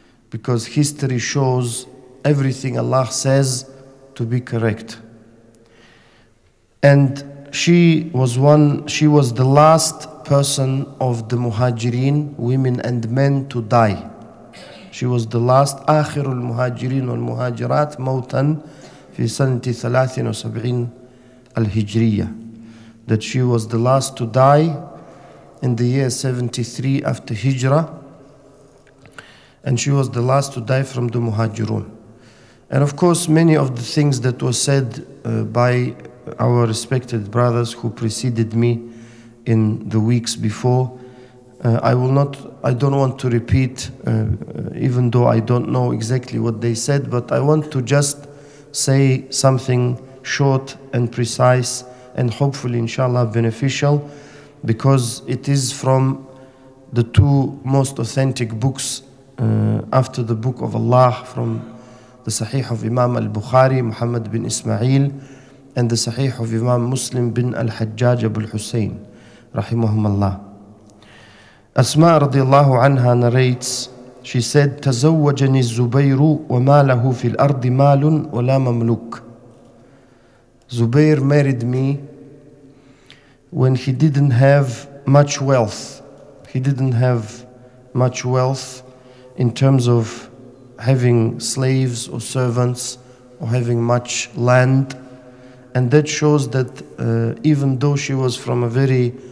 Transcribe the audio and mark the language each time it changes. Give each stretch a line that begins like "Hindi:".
English: Because history shows everything Allah says to be correct. And she was the last person of the muhajirin, women and men, to die. She was the last,
Arabic: آخر المهاجرين والمهاجرات موتا في سنة 73 الهجرية.
English: That she was the last to die in the year 73 after Hijrah. And she was the last to die from the muhajirun. And of course, many of the things that were said by our respected brothers who preceded me in the weeks before, I don't want to repeat, even though I don't know exactly what they said, but I want to just say something short and precise and hopefully inshallah beneficial, because it is from the two most authentic books after the book of Allah, from the Sahih of Imam al-Bukhari, Muhammad bin Ismail, and the Sahih of Imam Muslim bin al-Hajjaj Abu al-Hussein, rahimahumallah. Asmaa radiallahu anha narrates, she said,
Arabic: تزوجني الزبير وما له في الأرض مال ولا مملوك.
English: Zubair married me when he didn't have much wealth. He didn't have much wealth in terms of having slaves or servants or having much land. And that shows that even though she was from a very